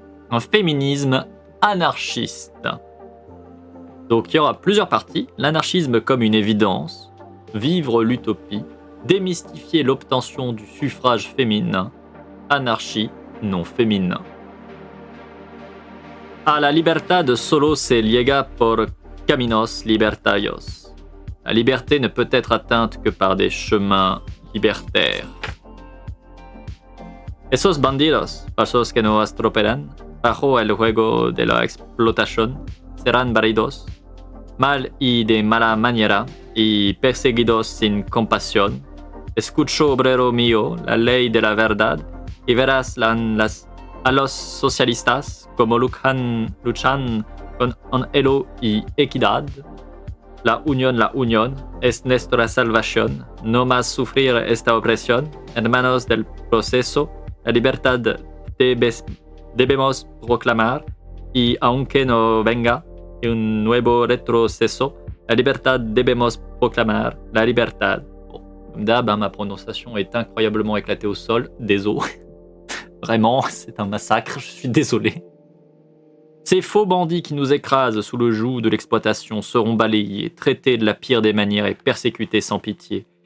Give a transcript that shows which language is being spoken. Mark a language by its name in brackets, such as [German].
[French] Un féminisme anarchiste. Donc il y aura plusieurs parties. L'anarchisme comme une évidence, vivre l'utopie, démystifier l'obtention du suffrage féminin, anarchie non féminin. [Spanish] A la libertad solo se llega por caminos libertarios. [French] La liberté ne peut être atteinte que par des chemins libertaires. [Spanish] Esos bandidos, pasos que nos estropean, bajo el juego de la explotación, serán barridos, mal y de mala manera, y perseguidos sin compasión. Escucho, obrero mío, la ley de la verdad, y verás a los socialistas como luchan con anhelo y equidad. La unión es nuestra salvación. No más sufrir esta opresión. Hermanos del proceso, la libertad debemos proclamar, y aunque no venga un nuevo retroceso, la libertad debemos proclamar. La libertad. [French] Bon, comme d'hab, ma prononciation est incroyablement éclatée au sol. Désolé. Vraiment, c'est un massacre, je suis désolé. Ces faux bandits qui nous écrasent sous le joug de l'exploitation seront balayés, traités de la pire des manières et persécutés sans pitié.